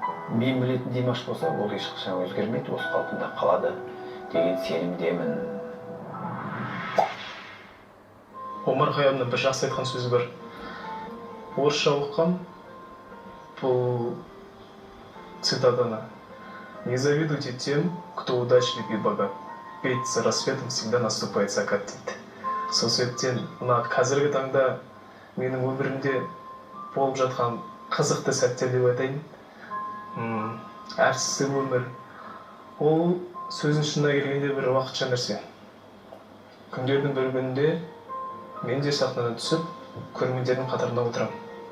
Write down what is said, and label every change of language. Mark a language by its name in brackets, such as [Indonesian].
[Kazakh] Мен білетін Димаш болса, ол ешқашан өзгермейді, осы қалпында қалады деген сенімдемін. Омар Хайямның бір жақсы айтқан сөзі бар. Орысша оқығам бұл цитатаны. [Russian] Не завидуйте тем, кто удачлив и богат. Ведь за рассветом всегда наступает закат [Kazakh] дейді. Сол себептен мына қазіргі таңда менің өмірімде болып жатқан қызықты сәттер деп айтайын. Әртістік өмір. Ол сөздің шынына келгенде бір уақытша нәрсе. Күндердің бір күнінде мен де сахнадан түсіп, көрермендердің қатарына отырамын.